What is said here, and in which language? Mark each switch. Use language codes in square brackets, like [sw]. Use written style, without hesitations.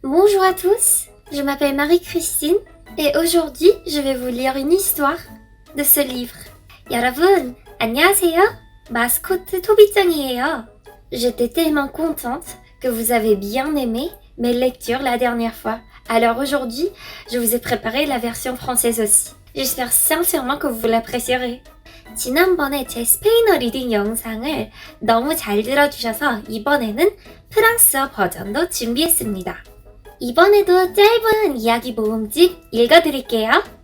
[fr] Bonjour à tous, je m'appelle Marie-Christine et aujourd'hui je vais vous lire une histoire de ce livre. [ko] 여러분, 안녕하세요. 마스코트 토비짱이에요. [fr] J'étais tellement contente que vous avez bien aimé mes lectures la dernière fois. Alors aujourd'hui, je vous ai préparé la version française aussi. J'espère sincèrement que vous l'apprécierez. [ko] 지난번에 제 스페인어 리딩 영상을 너무 잘 들어주셔서 이번에는 프랑스어 버전도 준비했습니다. 이번에도 짧은 이야기 모음집 읽어드릴게요.